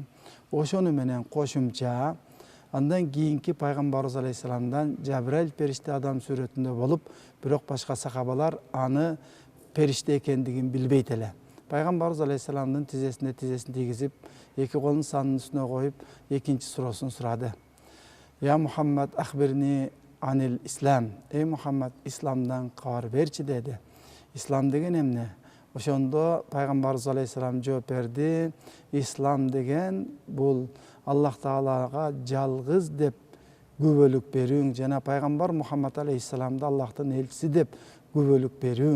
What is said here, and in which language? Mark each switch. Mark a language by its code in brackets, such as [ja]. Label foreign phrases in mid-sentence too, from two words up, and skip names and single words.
[ky] Ошону менен кошумча андан кийинки пайгамбарыбыз алейхисаламдан Жабраил периште адам сүрөтүндө болуп, бирок башка сахабалар аны периште экендигин билбейт эле. Пайгамбарыбыз алейхисаламдын тизесин тийгизип, эки колун санын үстүнө коюп, экинчи суроосун сурады. [ar] يا محمد أخبرني عن الإسلام. [ky] Мухаммад, исламдан кабар берчи деди. Ислам деген эмне? Ошондо пайгамбарыбыз алейхисалам жооп берди. Ислам деген бул Аллах Таалага жалгыз деп күбөлүк берүүң, жана пайгамбар Мухаммад алейхисаламды Аллахтын элчиси деп күбөлүк берүүң.